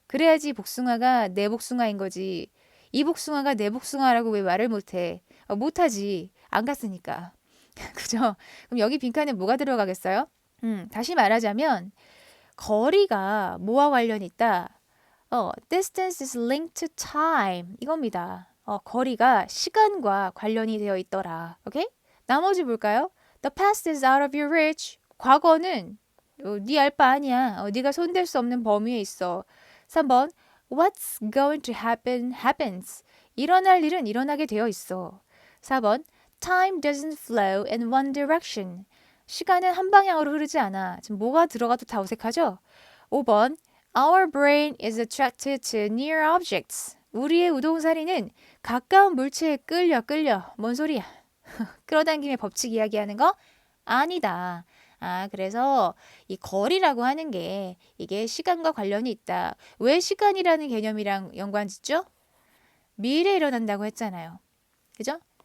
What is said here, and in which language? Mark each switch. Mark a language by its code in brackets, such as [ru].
[ko] 그래야지 복숭아가 내 복숭아인 거지. 이 복숭아가 내 복숭아라고 왜 말을 못해? 못하지. 안 갔으니까. 그죠? 그럼 여기 빈칸에 뭐가 들어가겠어요? 다시 말하자면 거리가 뭐와 관련이 있다? [en] distance is linked to time. [ko] 이겁니다. 거리가 시간과 관련이 되어 있더라. 오케이? 나머지 볼까요? [en] The past is out of your reach. [ko] 과거는 네 알 바 아니야. 네가 손댈 수 없는 범위에 있어. [en] 3번 What's going to happen happens. [ko] 일어날 일은 일어나게 되어 있어. [en] 4번 Time doesn't flow in one direction. [ko] 시간은 한 방향으로 흐르지 않아. 지금 뭐가 들어가도 다 어색하죠? [en] 5번 Our brain is attracted to near objects. [ko] 우리의 우동사리는 가까운 물체에 끌려. 뭔 소리야? 끌어당김의 법칙 이야기하는 거? 아니다. 그래서 이 거리라고 하는 게 이게 시간과 관련이 있다. 왜 시간이라는 개념이랑 연관짓죠? 미래에 일어난다고 했잖아요. 그죠?